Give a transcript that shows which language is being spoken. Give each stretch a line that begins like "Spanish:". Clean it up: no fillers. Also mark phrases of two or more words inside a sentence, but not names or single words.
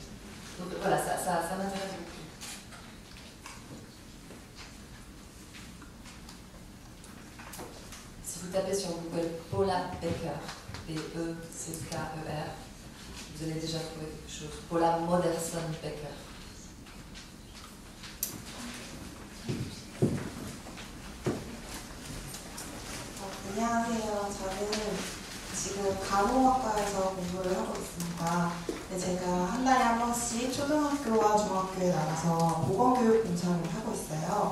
French: Donc voilà, ça m'intéresse beaucoup. Si vous tapez sur Google Paula Becker, P-E-C-K-E-R, vous allez déjà trouver quelque chose. Paula Modersohn-Becker.
Korean: 안녕하세요. 저는 지금 간호학과에서 공부를 하고 있습니다. 근데 제가 한 달에 한 번씩 초등학교와 중학교에 나가서 보건교육 봉사를 하고 있어요.